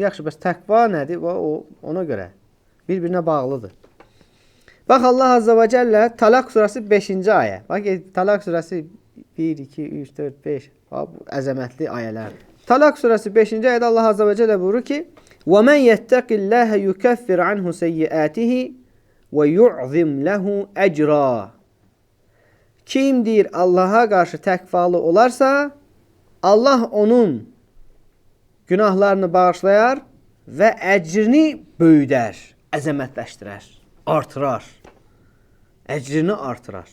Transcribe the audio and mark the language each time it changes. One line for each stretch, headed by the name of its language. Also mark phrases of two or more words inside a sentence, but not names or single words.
Azerbaijani: Yaxşı, bəs təqva nədir? Ona görə bir-birinə bağlıdır. Bax, Allah
Arabic: عز وجل
Azerbaijani: Talaq surəsi 5-ci ayə. Bax, Talaq surəsi 1, 2, 3, 4, 5. Bu əzəmətli ayələrdir. Talaq surəsi 5-ci ayədə Allah
Arabic: عز وجل
Azerbaijani: buyurur ki,
Arabic: وَمَنْ يَتَّقِ اللَّهَ يُكَفِّرْ عَنْهُ سَيِّئَاتِهِ وَيُعْظِمْ لَهُ أَجْرًا.
Azerbaijani: Kim deyir Allaha qarşı təqvalı olarsa, Allah onun günahlarını bağışlayar və əcrini böyüdər, əzəmətləşdirər, artırar. Əcrini artırar.